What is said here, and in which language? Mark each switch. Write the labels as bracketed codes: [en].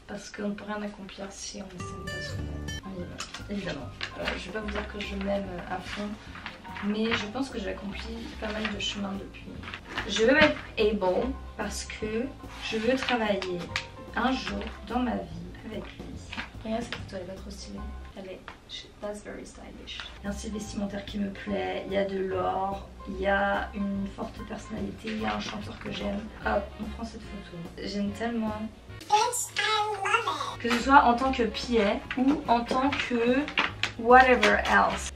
[fr] Parce qu'on ne peut rien accomplir si on ne s'aime pas soi-même. Évidemment. Je vais pas vous dire que je m'aime à fond. Mais je pense que j'ai accompli pas mal de chemin depuis. Je veux mettre able parce que je veux travailler un jour dans ma vie avec lui. Regarde cette photo, elle est pas trop stylée. Elle est, [en] that's very stylish. [fr] Il y a un style vestimentaire qui me plaît, il y a de l'or, il y a une forte personnalité, il y a un chanteur que j'aime. Hop, on prend cette photo. J'aime tellement. Que ce soit en tant que pied ou en tant que [en] whatever else.